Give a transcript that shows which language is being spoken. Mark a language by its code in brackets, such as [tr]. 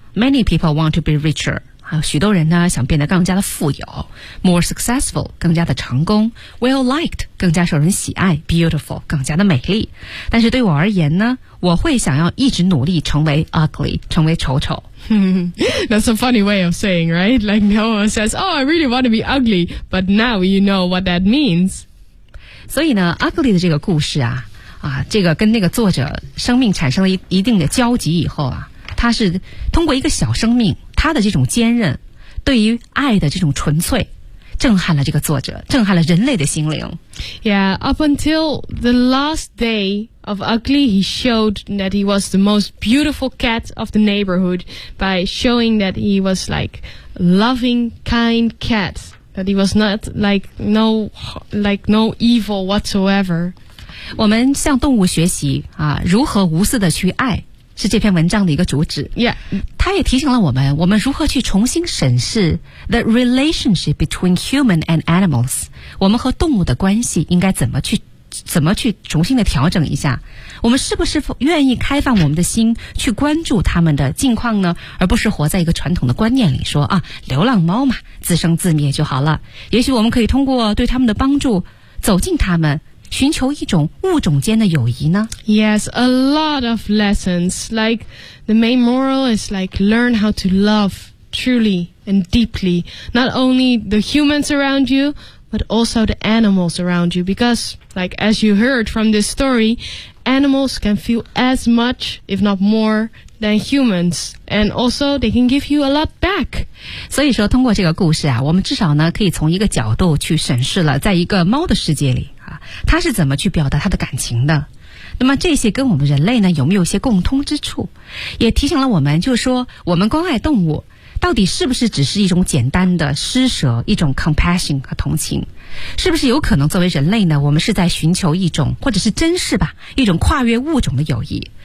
[en] Many people want to be richer. [zh] 好，许多人呢想变得更加的富有。 [en] More successful, [zh] 更加的成功。 [en] Well-liked, [zh] 更加受人喜爱。 Beautiful, 更加的美丽。但是对我而言呢，我会想要一直努力成为 ugly, 成为丑丑。 [en] That's a funny way of saying, right? Like no one says, oh, I really want to be ugly, but now you know what that means. [zh] 所以呢 ,ugly 的这个故事啊啊这个跟那个作者生命产生了 一定的交集以后啊，他是通过一个小生命他的这种坚韧对于爱的这种纯粹震撼了这个作者震撼了人类的心灵。 [en] Yeah, up until the last day,Of ugly, he showed that he was the most beautiful cat of the neighborhood by showing that he was like loving, kind cat. That he was not like no evil whatsoever. [zh] 我们向动物学习啊，如何无私的去爱，是这篇文章的一个主旨。 [en] Yeah, [zh] 他也提醒了我们，我们如何去重新审视 [en] the relationship between human and animals. [zh] 我们和动物的关系应该怎么去怎么去重新的调整一下，我们是不是愿意开放我们的心去关注他们的近况呢，而不是活在一个传统的观念里说啊，流浪猫嘛，自生自灭就好了。也许我们可以通过对他们的帮助走近他们，寻求一种物种间的友谊呢。 [en] Yes, a lot of lessons. Like the main moral is like learn how to love truly and deeply, not only the humans around you, but also the animals around you. Because like as you heard from this story, animals can feel as much, if not more,than humans, and also they can give you a lot back. [zh] 所以说通过这个故事啊，我们至少呢可以从一个角度去审视了在一个猫的世界里啊，它是怎么去表达它的感情的。那么这些跟我们人类呢有没有一些共通之处，也提醒了我们，就是说我们关爱动物到底是不是只是一种简单的施舍，一种 compassion 和同情，是不是有可能作为人类呢，我们是在寻求一种，或者是珍视吧，一种跨越物种的友谊。